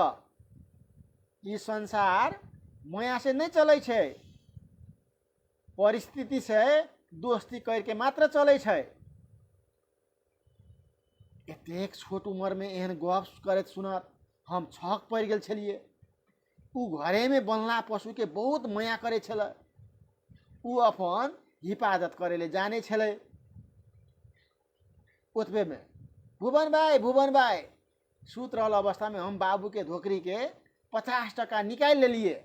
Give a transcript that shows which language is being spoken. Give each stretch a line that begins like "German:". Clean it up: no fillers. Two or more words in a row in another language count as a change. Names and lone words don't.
Maithili: ई संसार माया से नहीं चलै छै, परिस्थिति से दोस्ती करके मात्र चलै छै। एतेक छोट उम्र में एहन गप करैत सुनत हम छक पड़ गेल छलिए। उ घरे में बनला पशु के बहुत माया करे छल। उ अपन हिफाजत करे ले जाने छले। ओतबे में भुवन भाई सूत रहल अवस्था में हम बाबू के धोकरी के 50 टका निकाल ले लिए।